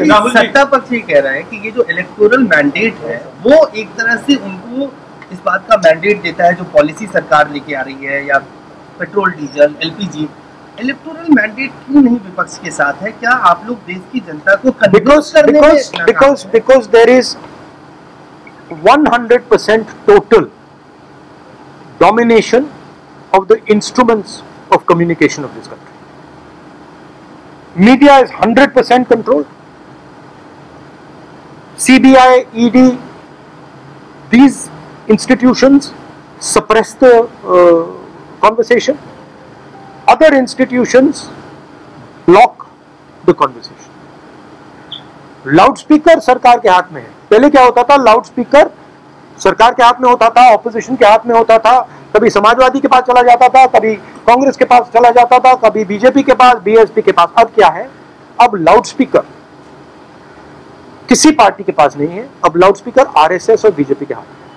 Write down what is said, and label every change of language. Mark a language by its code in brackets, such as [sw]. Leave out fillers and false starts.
[hi] सत्ता पक्ष ये कह रहा है कि ये जो इलेक्टोरल मैंडेट है वो एक तरह से उनको इस बात का मैंडेट देता है जो पॉलिसी सरकार लेके आ रही है, या petrol, diesel, LPG, electoral mandate क्यों नहीं विपक्ष के साथ है? क्या आप लोग देश की जनता को कन्विंस करने में [en] because there is 100% total domination of the instruments of communication of this country. Media is 100% controlled. CBI, ED, these institutions suppress the conversation. Other institutions block the conversation. [hi] Loudspeaker सरकार के हाथ में है। पहले क्या होता था? लाउडस्पीकर सरकार के हाथ में होता था, ऑपोजिशन के हाथ में होता था, कभी समाजवादी के पास चला जाता था, कभी कांग्रेस के पास चला जाता था, कभी बीजेपी के पास, बीएसपी के पास। अब क्या है? अब लाउडस्पीकर किसी पार्टी के पास नहीं है, अब लाउडस्पीकर आरएसएस और बीजेपी के हाथ में।